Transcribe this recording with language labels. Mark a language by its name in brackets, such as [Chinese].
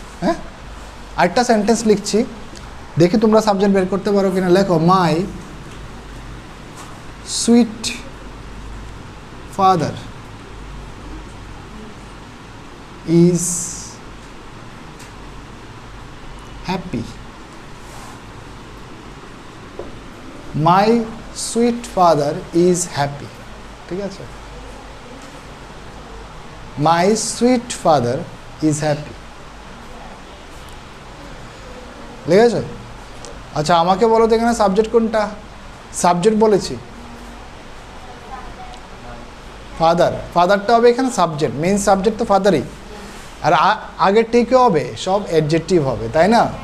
[Bangla] হ্যাঁ, আরেকটা সেন্টেন্স লিখছি, দেখি তোমরা সাবজেক্ট বের করতে পারো কিনা। লেখো, [English] My sweet father is happy. My sweet father is happy. [Bangla] ঠিক আছে? [English] My sweet father is happy. [Bangla] লেগেছে? আচ্ছা আমাকে বলো তো এখানে সাবজেক্ট কোনটা? সাবজেক্ট বলেছি ফাদার। ফাদারটা হবে এখানে সাবজেক্ট, মেইন সাবজেক্ট তো ফাদারই। আর আগের টিকে হবে সব অ্যাডজেক্টিভ হবে, তাই না?